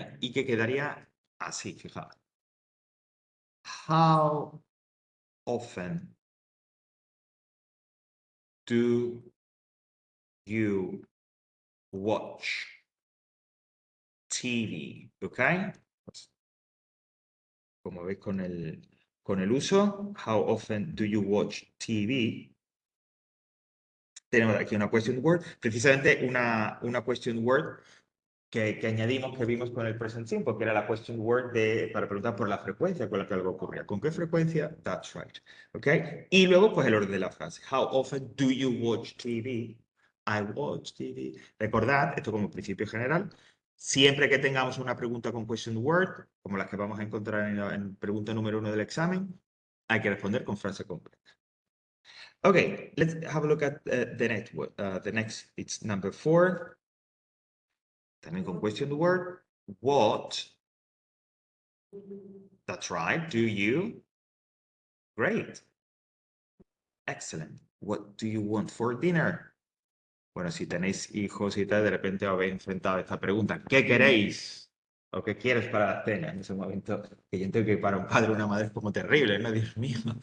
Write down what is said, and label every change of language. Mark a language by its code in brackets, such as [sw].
[es] Y que quedaría así, fijaos. [en] How often do you watch TV? [es] ¿Ok? Pues, como veis con el uso, [en] how often do you watch TV? [es] Tenemos aquí una question word, precisamente una question word que añadimos, que vimos con el present simple, que era la question word para preguntar por la frecuencia con la que algo ocurría. ¿Con qué frecuencia? [en] That's right. [es] ¿Ok? Y luego, pues el orden de la frase. [en] How often do you watch TV? I watch TV. [es] Recordad, esto como principio general, siempre que tengamos una pregunta con question word, como las que vamos a encontrar en pregunta número 1 del examen, hay que responder con frase completa. [en] Okay, let's have a look at the next, it's number 4. [es] También con question word. [en] What? That's right. Do you? Great. Excellent. What do you want for dinner? [es] Bueno, si tenéis hijos y tal, de repente os habéis enfrentado a esta pregunta. ¿Qué queréis? ¿O qué quieres para la cena? En ese momento, que yo entiendo que para un padre o una madre es como terrible, ¿no? Dios mío.